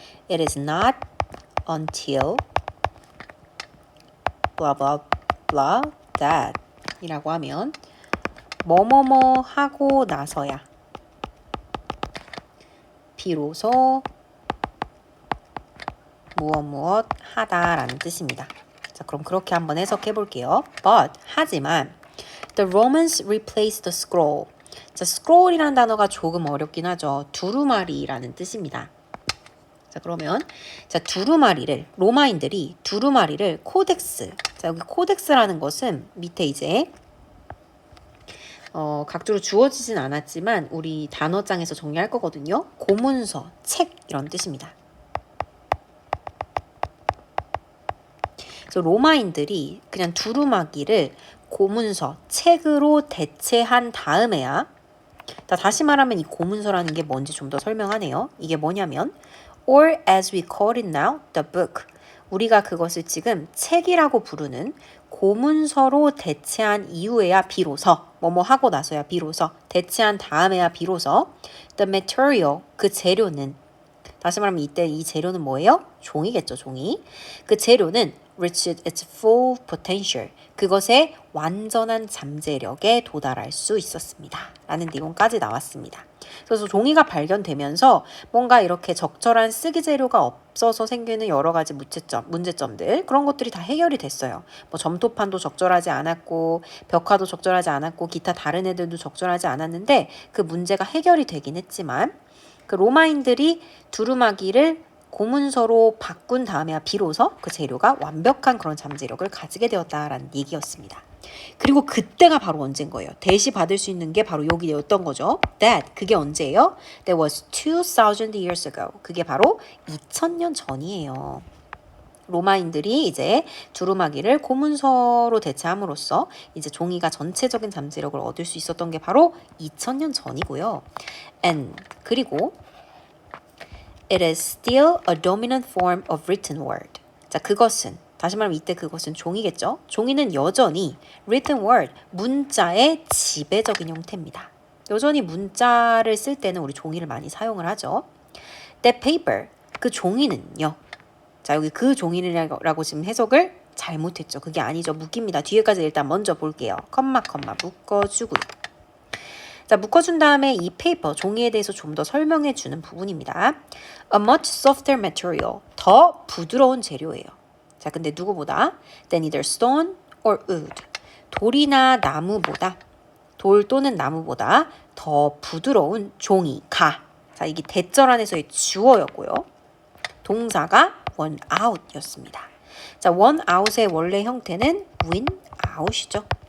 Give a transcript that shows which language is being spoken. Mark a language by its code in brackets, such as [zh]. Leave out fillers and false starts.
[en] It is not until blah blah blah that [ko] 이라고 하면 뭐뭐뭐 하고 나서야 비로소 무엇 하다라는 뜻입니다. 자, 그럼 그렇게 한번 해석해 볼게요. 하지만 [en] the Romans replaced the scroll. [ko] 자, scroll이라는 단어가 조금 어렵긴 하죠. 두루마리라는 뜻입니다. 자, 그러면 두루마리를 로마인들이 두루마리를 코덱스. 자, 여기 코덱스라는 것은 밑에 이제 각주로 주어지진 않았지만 우리 단어장에서 정리할 거거든요. 고문서, 책 이런 뜻입니다. 그래서 로마인들이 그냥 두루마기를 고문서, 책으로 대체한 다음에야 다시 말하면 이 고문서라는 게 뭔지 좀 더 설명하네요. 이게 뭐냐면 [en] or as we call it now, the book. [ko] 우리가 그것을 지금 책이라고 부르는 고문서로 대체한 이후에야 비로소 뭐뭐 하고 나서야 비로소 대체한 다음에야 비로소 [en] the material [ko] 그 재료는 다시 말하면 이때 이 재료는 뭐예요? 종이겠죠, 종이. 그 재료는 [en] reached its full potential. [ko] 그것의 완전한 잠재력에 도달할 수 있었습니다. 라는 내용까지 나왔습니다. 그래서 종이가 발견되면서 뭔가 이렇게 적절한 쓰기 재료가 없어서 생기는 여러 가지 문제점들 그런 것들이 다 해결이 됐어요. 뭐 점토판도 적절하지 않았고 벽화도 적절하지 않았고 기타 다른 애들도 적절하지 않았는데 그 문제가 해결이 되긴 했지만 그 로마인들이 두루마기를 고문서로 바꾼 다음에야 비로소 그 재료가 완벽한 그런 잠재력을 가지게 되었다라는 얘기였습니다. 그리고 그때가 바로 언제인 거예요. 대시 받을 수 있는 게 바로 여기였던 거죠. [en] That, [ko] 그게 언제예요? [en] That was 2000 years ago. [ko] 그게 바로 2000년 전이에요. 로마인들이 이제 두루마기를 고문서로 대체함으로써 이제 종이가 전체적인 잠재력을 얻을 수 있었던 게 바로 2000년 전이고요. [en] And [ko] 그리고 [en] It is still a dominant form of written word. [ko] 자, 그것은 다시 말하면 이때 그것은 종이겠죠. 종이는 여전히 [en] written word, [ko] 문자의 지배적인 형태입니다. 여전히 문자를 쓸 때는 우리 종이를 많이 사용을 하죠. [en] That paper, [ko] 그 종이는요. 자, 여기 그 종이라고 지금 해석을 잘못했죠. 그게 아니죠. 묶입니다. 뒤에까지 일단 먼저 볼게요. 컴마 묶어주고요. 자, 묶어준 다음에 이 페이퍼, 종이에 대해서 좀 더 설명해 주는 부분입니다. [en] A much softer material, [ko] 더 부드러운 재료예요. 자, 근데 누구보다? [en] Than either stone or wood. [ko] 돌이나 나무보다, 돌 또는 나무보다 더 부드러운 종이가. 자, 이게 대절 안에서의 주어였고요. 동사가 won out였습니다. 자, won out의 원래 형태는 win out이죠.